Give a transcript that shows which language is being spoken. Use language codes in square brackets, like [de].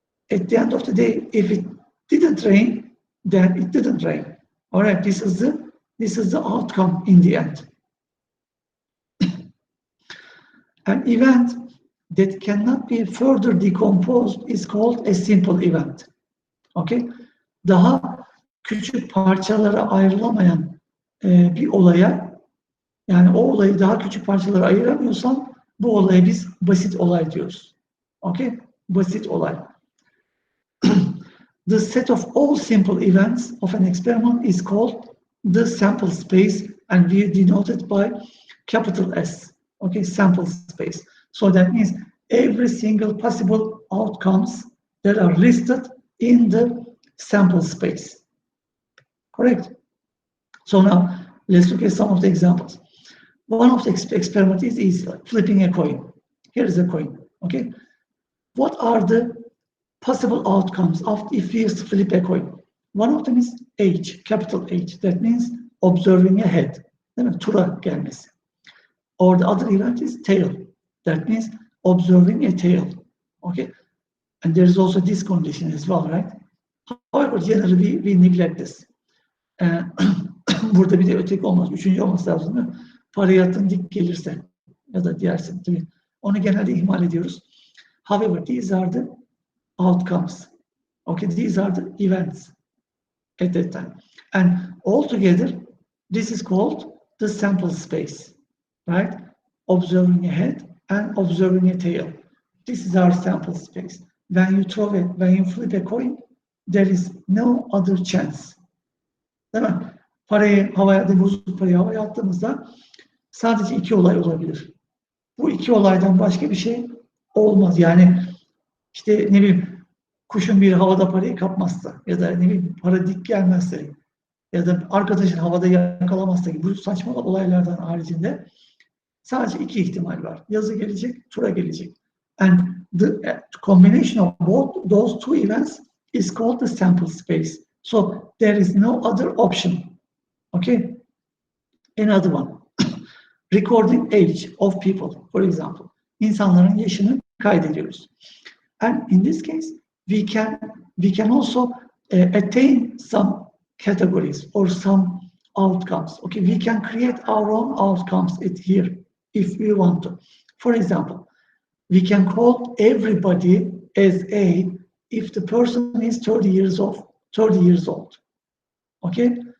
[en] At the end of the day, if it didn't rain, then it didn't rain. All right, this is the outcome in the end. An event that cannot be further decomposed is called a simple event. Okay? [tr] Daha küçük parçalara ayrılamayan bir olaya, yani o olayı daha küçük parçalara ayıramıyorsan bu olaya biz basit olay diyoruz. Okay? Basit olay. [en] The set of all simple events of an experiment is called the sample space, and we denote it by capital S. Okay, sample space. So that means every single possible outcomes that are listed in the sample space. Correct? So now let's look at some of the examples. One of the experiments is easy, like flipping a coin. Here is a coin. Okay. What are the possible outcomes of if we flip a coin? One of them is H, capital H. That means observing a head. [tr] Değil mi? Tura gelmesi. [en] Or the other event is tail. That means observing a tail. Okay. And there is also this condition as well, right? However, generally we neglect this. [tr] Burada bir de öteki olmaz. Üçüncü olması lazım değil mi? Para yatın dik gelirse ya da diğersin. Tabii. Onu genelde ihmal ediyoruz. [en] However, these are the outcomes. Okay, these are the events at that time. And altogether, this is called the sample space, right? Observing a head and observing a tail. This is our sample space. When you flip a coin, there is no other chance. [tr] Değil mi? Bozuk parayı havaya attığımızda sadece iki olay olabilir. Bu iki olaydan başka bir şey olmaz. Yani işte ne bileyim kuşun bir havada parayı kapmazsa ya da ne bileyim para dik gelmezse ya da arkadaşın havada yakalamazsa gibi bu saçma olaylardan haricinde sadece iki ihtimal var. Yazı gelecek, tura gelecek. [en] And the combination of both those two events is called the sample space. So there is no other option. Okay? Another one. Recording age of people, for example. [tr] İnsanların yaşını kaydediyoruz. [en] And in this case, we can also attain some categories or some outcomes. Okay, we can create our own outcomes here if we want to. For example, we can call everybody as A if the person is 30 years old. Okay?